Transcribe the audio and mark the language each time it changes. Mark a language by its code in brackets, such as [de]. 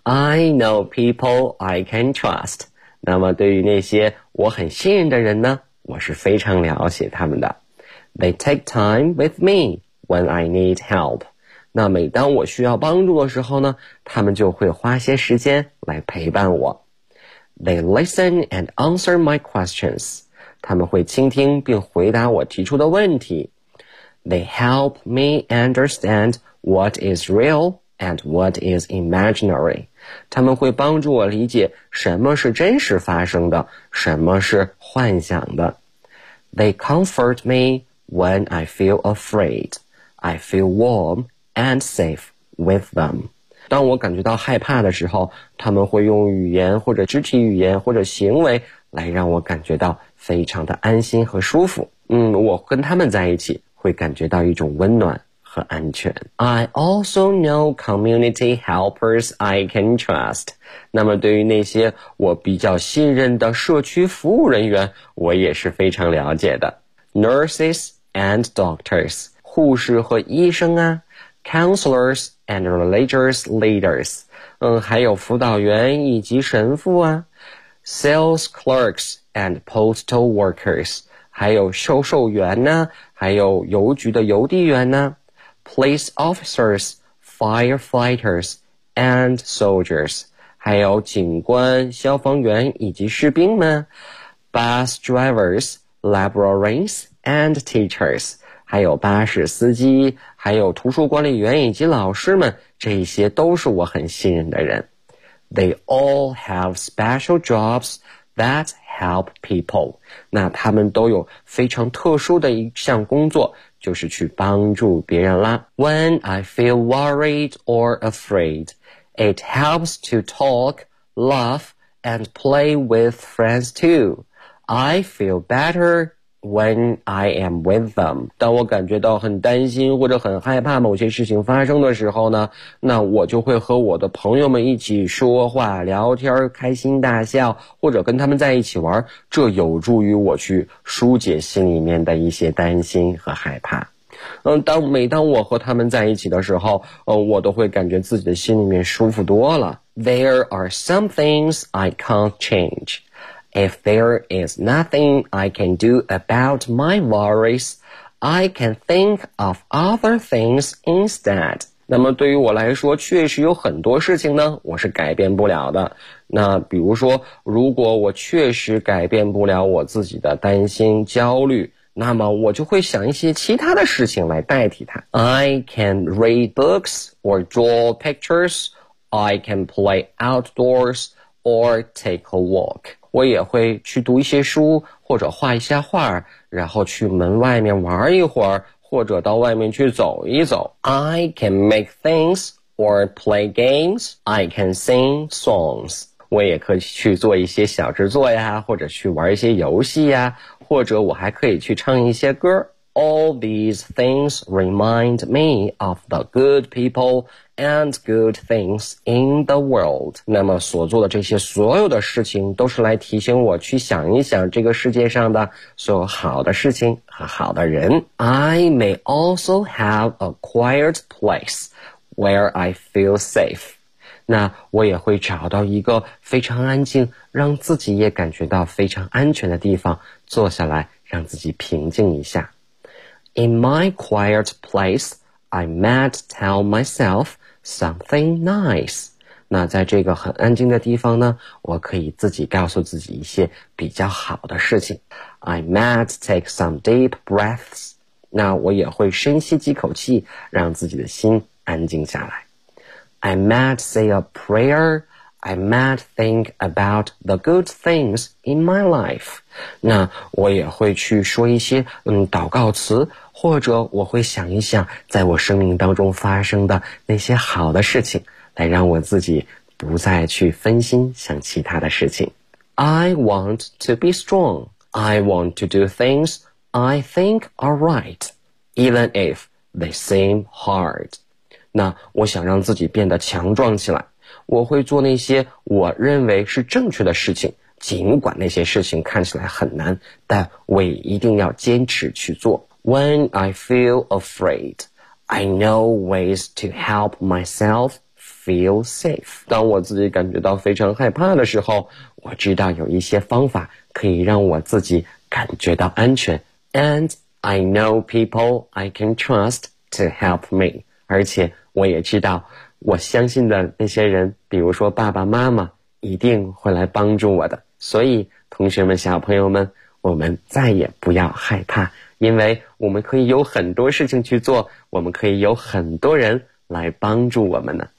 [en] I know people I can trust. [zh] 那么对于那些我很信任的人呢，我是非常了解他们的。 [en] They take time with me when I need help. [zh] 那每当我需要帮助的时候呢，他们就会花些时间来陪伴我。 [en] They listen and answer my questions. [zh] 他们会倾听并回答我提出的问题。 [en] They help me understand what is real and what is imaginary. [zh] 他们会帮助我理解什么是真实发生的，什么是幻想的。 [en] They comfort me when I feel afraid. I feel warm and safe with them. [zh] 当我感觉到害怕的时候，他们会用语言或者肢体语言或者行为来让我感觉到非常的安心和舒服。我跟他们在一起会感觉到一种温暖和安全。 [en] I also know community helpers I can trust. [zh] 那么对于那些我比较信任的社区服务人员，我也是非常了解的。 [en] Nurses and doctors, [zh] 护士和医生啊。 [en] Counselors and religious leaders, [zh] 还有辅导员以及神父啊。 [en] Sales clerks and postal workers, [zh] 还有销售员呢，还有邮局的邮递员呢。 [en] Police officers, firefighters and soldiers, [zh] 还有警官、消防员以及士兵们。 [en] Bus drivers, librarians and teachers, [zh] 还有巴士司机，还有图书管理员以及老师们，这些都是我很信任的人。 [en] They all have special jobs that help people. [zh] 那他们都有非常特殊的一项工作，就是去帮助别人啦。 [en] When I feel worried or afraid, it helps to talk, laugh, and play with friends too. I feel better. When I am with them, [zh] 当我感觉到很担心或者很害怕某些事情发生的时候呢，那我就会和我的朋友们一起说话、聊天、开心大笑，或者跟他们在一起玩，这有助于我去疏解心里面的一些担心和害怕。每当我和他们在一起的时候，我都会感觉自己的心里面舒服多了。 [en] There are some things I can't change. If there is nothing I can do about my worries, I can think of other things instead. [zh] 那么对于我来说，确实有很多事情呢，我是改变不了的。那比如说，如果我确实改变不了我自己的担心、焦虑，那么我就会想一些其他的事情来代替它。 [en] I can read books or draw pictures. I can play outdoors or take a walk. [zh] 我也会去读一些书或者画一下画，然后去门外面玩一会儿，或者到外面去走一走。 [en] I can make things or play games. I can sing songs. [zh] 我也可以去做一些小制作呀，或者去玩一些游戏呀，或者我还可以去唱一些歌。 [en] All these things remind me of the good people and good things in the world. [zh] 那么所做的这些所有的事情都是来提醒我去想一想这个世界上的所有好的事情和好的人。 [en] I may also have a quiet place where I feel safe. [zh] 那我也会找到一个非常安静，让自己也感觉到非常安全的地方，坐下来让自己平静一下。 [en] In my quiet place, I might tell myself something nice. [zh] 那在这个很安静的地方呢，我可以自己告诉自己一些比较好的事情。 [en] I might take some deep breaths. [zh] 那我也会深吸几口气，让自己的心安静下来。 [en] I might say a prayer. I might think about the good things in my life. [zh] 那我也会去说一些祷告词，或者我会想一想在我生命当中发生的那些好的事情，来让我自己不再去分心想其他的事情。 [en] I want to be strong. I want to do things I think are right, even if they seem hard. [zh] 那我想让自己变得强壮起来，我会做那些我认为是正确的事情，尽管那些事情看起来很难，但我也一定要坚持去做。 [en] When I feel afraid, I know ways to help myself feel safe. [zh] 当我自己感觉到非常害怕的时候，我知道有一些方法可以让我自己感觉到安全。 [en] And I know people I can trust to help me. [zh] 而且我也知道，我相信的那些人，比如说爸爸妈妈，一定会来帮助我的。所以，同学们、小朋友们，我们再也不要害怕，因为我们可以有很多事情去做，我们可以有很多人来帮助我们呢。